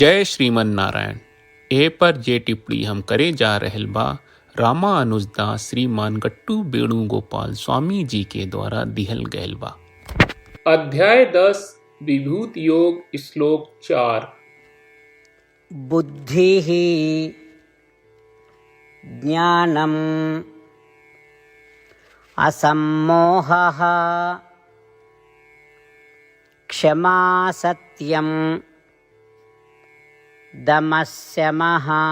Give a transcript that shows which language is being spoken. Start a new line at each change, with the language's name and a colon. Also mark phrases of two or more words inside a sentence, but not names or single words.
Bhojpuri: जय श्रीमन नारायण। ए पर जे टिप्पणी हम करे जा रहल बा रामानुजदास श्रीमान गट्टू वेणुगोपाल स्वामी जी के द्वारा दिहल गयल बा। अध्याय 10 विभूत योग श्लोक 4।
Sanskrit: बुद्धिः ज्ञानम् असम्मोहः क्षमा सत्यम् दमस्यमः